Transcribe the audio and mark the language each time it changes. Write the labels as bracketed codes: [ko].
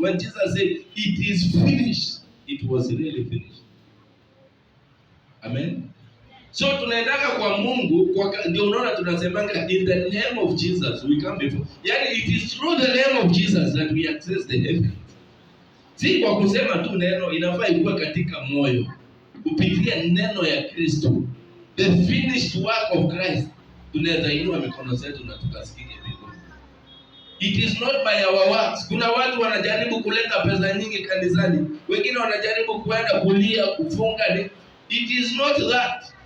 [en] When Jesus said, it is finished, it was really finished. Amen. [sw] So tunaendaka kwa Mungu, ndio unaona tunasemanga [en] in the name of Jesus we come before. Yani it is through the name of Jesus that we access the heaven. [sw] Si kwa kusema tu neno, inafaa ikuwe katika moyo. Kupitia neno ya Kristo. [en] The finished work of Christ. [sw] Tunaweza inua mikono zetu na tukasikie mbinguni. [en] It is not by our works. [sw] Kuna watu wanajaribu kuleta pesa nyingi kanisani. Wengine wanajaribu kuenda kulia, kufunga. [en] It is not that.